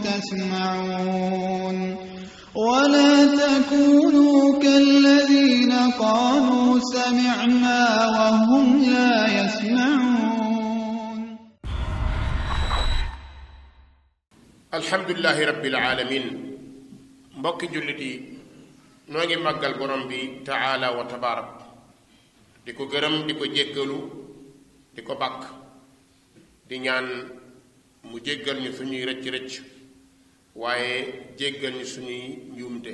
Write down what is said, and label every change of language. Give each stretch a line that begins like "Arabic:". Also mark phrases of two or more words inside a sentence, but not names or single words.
Arabic: يسمعون ولا تكونوا كالذين قالوا سمعنا وهم لا يسمعون. الحمد لله رب العالمين.
Wolof: mbokki jullit yi noo ngi màggal borom bi
Arabic: تعالى وتبارك
Wolof: di ko gërëm di ko jéggalu di ko bàkk di ñaan mu jéggal ñu suñuy rëcc-rëcc waaye jéggal ñu suñuy njuumte.